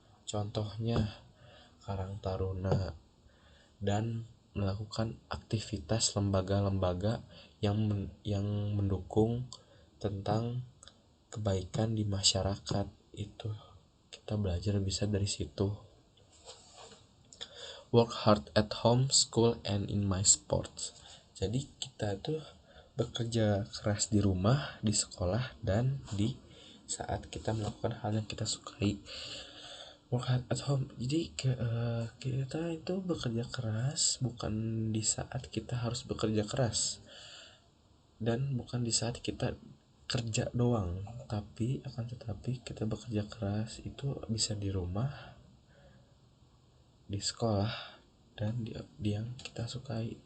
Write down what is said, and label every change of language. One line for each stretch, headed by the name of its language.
Indonesian: Contohnya Karang Taruna, dan melakukan aktivitas lembaga-lembaga yang mendukung tentang kebaikan di masyarakat. Itu kita belajar bisa dari situ.
English: Work hard at home, school, and in my sports.
Indonesian: Jadi kita tuh bekerja keras di rumah, di sekolah, dan di saat kita melakukan hal yang kita sukai.
English: Work hard at home,
Indonesian: jadi kita itu bekerja keras bukan di saat kita harus bekerja keras, dan bukan di saat kita kerja doang, tapi kita bekerja keras itu bisa di rumah, di sekolah, dan di yang kita sukai.